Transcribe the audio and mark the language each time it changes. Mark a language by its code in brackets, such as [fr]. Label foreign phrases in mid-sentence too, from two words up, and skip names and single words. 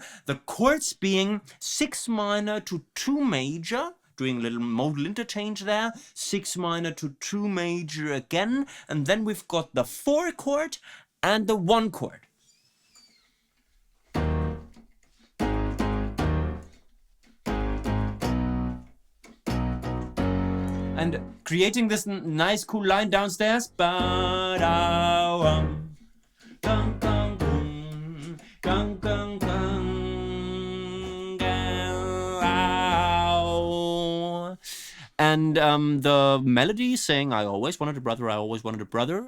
[en] The chords being 6 minor to 2 major, doing a little modal interchange there, 6 minor to 2 major again, and then we've got the 4 chord and the 1 chord. And creating this nice cool line downstairs. Ba-da-wum. Gong, gong, gong. Gong, gong, gong. Ow. And the melody saying, I always wanted a brother, I always wanted a brother.